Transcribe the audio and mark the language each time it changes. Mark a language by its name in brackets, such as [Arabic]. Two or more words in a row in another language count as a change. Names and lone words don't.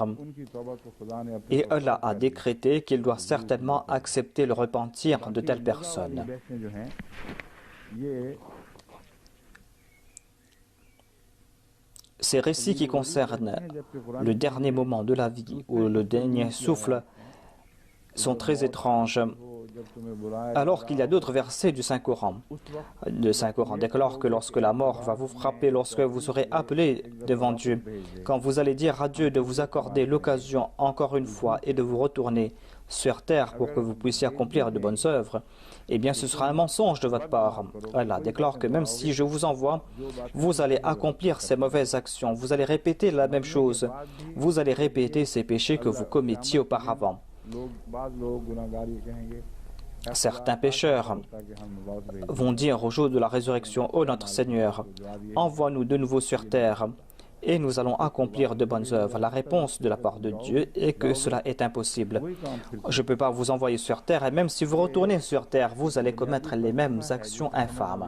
[Urdu] ان کی توبہ کو خدا نے اپنے [French] Et Allah a décrété qu'il doit certainement accepter le repentir de telles personnes. [Urdu] بحثیں جو ہیں یہ [French] Ces récits qui concernent le dernier moment de la vie ou le dernier souffle sont très étranges, [Urdu] جب تمہیں بلایا [French] alors qu'il y a d'autres versets du Saint-Coran. Le Saint-Coran déclare que lorsque la mort va vous frapper, lorsque vous serez appelé devant Dieu, quand vous allez dire à Dieu de vous accorder l'occasion encore une fois et de vous retourner sur terre pour que vous puissiez accomplir de bonnes œuvres, eh bien ce sera un mensonge de votre part. Allah déclare que même si je vous envoie, vous allez accomplir ces mauvaises actions, vous allez répéter la même chose, vous allez répéter ces péchés que vous commettiez auparavant. [Urdu] بعد لوگ گناہگار یہ کہیں گے [French] Certains pécheurs [Urdu] تاکہ ہم واپس بھیج [French] vont dire au jour de la résurrection, ô notre Seigneur, envoie-nous de nouveau sur terre et nous allons accomplir de bonnes œuvres. La réponse de la part de Dieu est que cela est impossible. Je ne peux pas vous envoyer sur terre et même si vous retournez sur terre, vous allez commettre les mêmes actions infâmes.